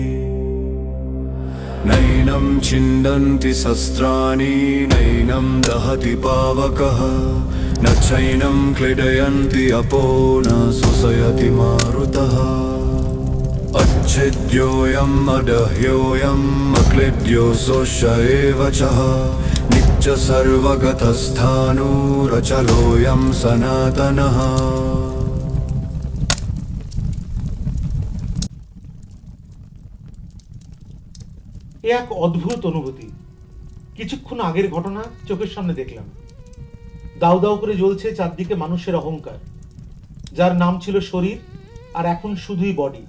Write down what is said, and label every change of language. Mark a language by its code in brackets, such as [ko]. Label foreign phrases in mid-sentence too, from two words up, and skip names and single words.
[sa] नैनं छिन्दन्ति शस्त्राणि नैनं दहति पावकः न चैनं क्रीडयन्ति अपो न शोषयति मारुतः अच्छिद्योऽयम् अदह्योऽयम् अक्लिद्यो शोष्य एव च नित्य सर्वगतस्थाणुरचलोऽयं सनातनः। [bn] এ এক অদ্ভুত অনুভূতি। কিছুক্ষণ আগের ঘটনা চোখের সামনে দেখলাম। দাউ দাউ করে জ্বলছে চারদিকে মানুষের অহংকার, যার নাম ছিল শরীর, আর এখন শুধুই বডি।